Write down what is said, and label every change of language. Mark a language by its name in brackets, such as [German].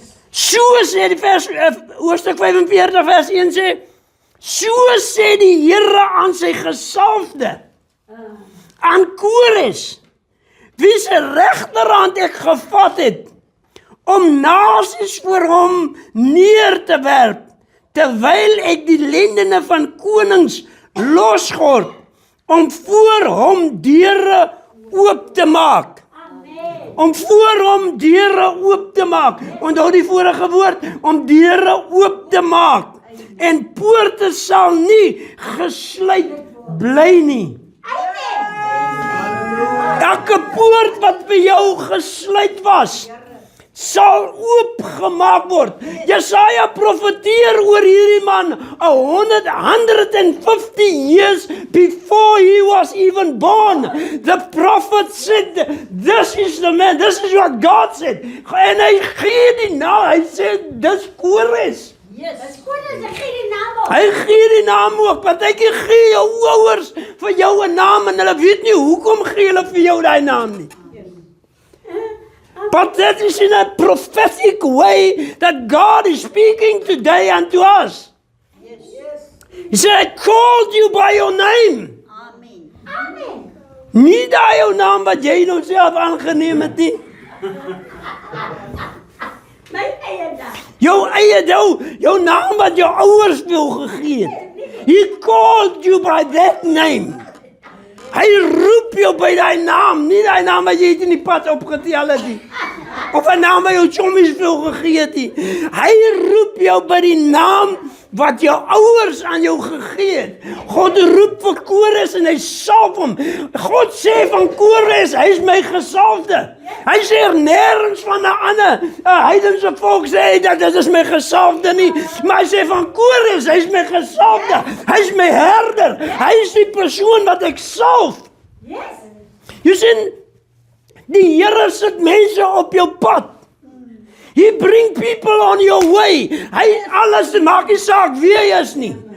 [Afrikaans] So sê die hoofstuk 45 vers 1 sê, so sê die Here aan sy gesalfde, aan Kores, wie se regterhand ek gevat het, om nasies voor hom neer te werp, terwyl ek die lendene van konings losgord, om voor hom deure oop te maak. Amen. Om voor hom deure oop te maak. Onthou die vorige woord, om deure oop te maak. En poorte sal nie gesluit bly nie. Elke poort wat vir jou gesluit was, sal oopgemaak word. Jesaja profeteer oor hierdie man [English] 150 years before he was even born. The prophet said, this is the man, this is what God said. [Afrikaans] En hy gee die naam, hy sê, dis Kores. Dis goed as ek gee die naam op. Hy gee die naam ook, partykeer gee jou ouers vir jou 'n naam en hulle weet nie hoekom gee hulle vir jou daai naam nie. [English] But that is in a prophetic way that God is speaking today unto us. He said, I called you by your name. Amen. [Afrikaans] Nie daai jou naam wat jy nou self aangeneem het nie. My eie naam. Jou naam wat jou ouers vir jou gegee het. [English] He called you by that name. [Afrikaans] Hy roep roep jou by die naam, nie die naam wat jy het in die pad opgetel het nie. Of 'n naam wat jou chommies veel gegee het nie. Hy roep jou by die naam wat jou ouers aan jou gegee het. God roep vir Kores en hy salf hom. God sê van Kores, hy is my gesalfde. Hy sê nêrens van 'n ander heidense volk sê dat dit is my gesalfde nie. Maar hy sê van Kores, hy is my gesalfde. Hy is my herder. Hy is die persoon wat ek salf. [English] Yes. [Afrikaans] Jy sien, die Here sit mense op jou pad. [English] He bring people on your way. [Afrikaans] Hy alles maak nie saak wie hy is nie.